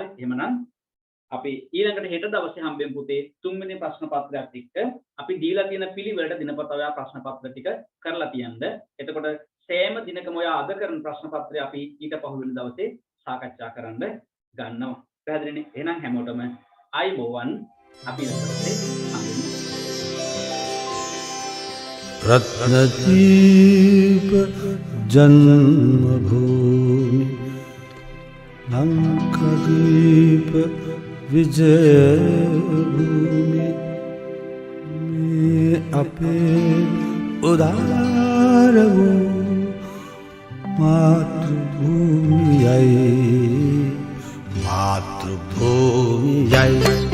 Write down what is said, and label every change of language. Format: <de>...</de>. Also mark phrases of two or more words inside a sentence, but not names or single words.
<si>එහෙමනම් අපි ඊළඟට හෙට දවසේ හම්බෙමු පුතේ තුන්වෙනි ප්‍රශ්න පත්‍රයත් එක්ක අපි දීලා තියෙන පිළිවෙලට දිනපතා ඔයා ප්‍රශ්න පත්‍ර ටික කරලා තියන්න. එතකොට සෑම දිනකම ඔයා අද කරන ප්‍රශ්න පත්‍රය අපි ඊට පහුවෙනි දවසේ සාකච්ඡා කරන්න ගන්නවා. පැහැදිලිනේ? එහෙනම් හැමෝටම අයිබෝවන් අපි ඊළඟට හම්බෙමු. රත්නදීප ජන්මභූමි ලංකාදීප විජයභූමි මේ අපේ උදාර මාතෘභූමි</si>